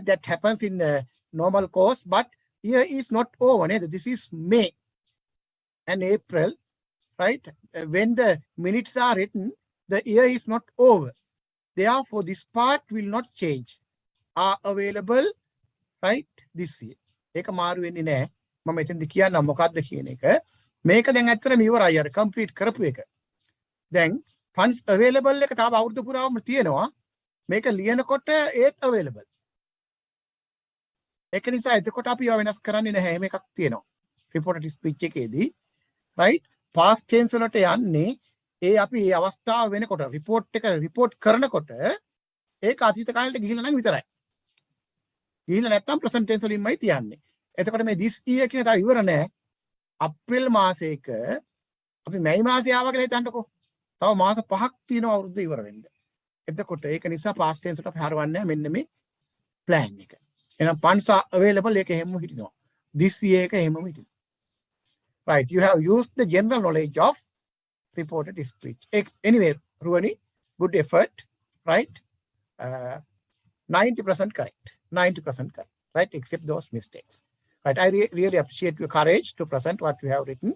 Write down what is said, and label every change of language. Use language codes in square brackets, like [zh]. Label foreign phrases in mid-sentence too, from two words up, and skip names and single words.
[en] That happens in normal course, but year is not over. This is May and April, right? When the minutes are written, the year is not over. Therefore, this part will not change. Are available, right? This year. [si] ඒක මාරු වෙන්නේ නැහැ. මම එතෙන්ද කියන්නම් මොකක්ද කියන එක. මේක දැන් ඇත්තටම ඉවරයි අර කම්ප්ලීට් කරපු එක. දැන් [en] funds available [si] එක තාම අවුරුදු පුරාම තියෙනවා. මේක ලියනකොට ඒත් available. ඒක නිසා එතකොට අපි ඒවා වෙනස් කරන්නේ නැහැ. එහෙම එකක් තියෙනවා. [en] reported speech [si] එකේදී, right? [en] past tense [si] වලට යන්නේ ඒ අපි මේ අවස්ථාව වෙනකොට report කරනකොට ඒක අතීත කාලෙට ගිහිල්ලා නම් විතරයි. ගිහිල්ලා නැත්තම් [en] present tense [si] වලින්මයි තියන්නේ. එතකොට මේ [en] this year [si] කියන තාම ඉවර නෑ. අප්‍රේල් මාසයක අපි මැයි මාසය ආවා කියලා හිතන්නකෝ. තව මාස 5ක් තියෙනවා අවුරුද්ද ඉවර වෙන්න. එතකොට ඒක නිසා [en] past tense [si] වලට අපි හරවන්නේ මෙන්න මේ plan එක. එහෙනම් [en] funds are available [si] එක හැමෝම හිටිනවා. [en] this year [si] එක හැමෝම හිටිනවා. [en] Right, you have used the general knowledge of reported speech. Anyway, Ruani, good effort, right? 90% correct. 90% correct, right? Except those mistakes. Right, I really appreciate your courage to present what you have written.